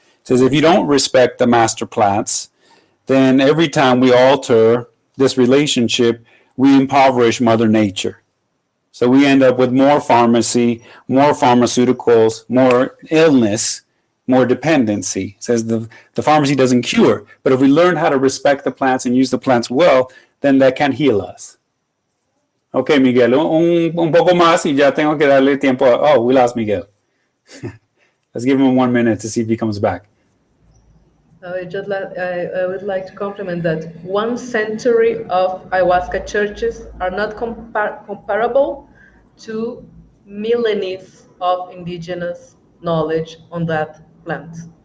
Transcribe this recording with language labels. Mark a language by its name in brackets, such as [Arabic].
[English] He says, if you don't respect the master plants, then every time we alter this relationship, we impoverish Mother Nature. So we end up with more pharmacy, more pharmaceuticals, more illness, more dependency. It says the pharmacy doesn't cure, but if we learn how to respect the plants and use the plants well, then that can heal us. [Spanish] Okay, Miguel, un poco más y ya tengo que darle tiempo. [English] Oh, we lost Miguel. Let's give him 1 minute to see if he comes back. I would like to compliment that 1 century of ayahuasca churches are not comparable to millennia of indigenous knowledge on that plant.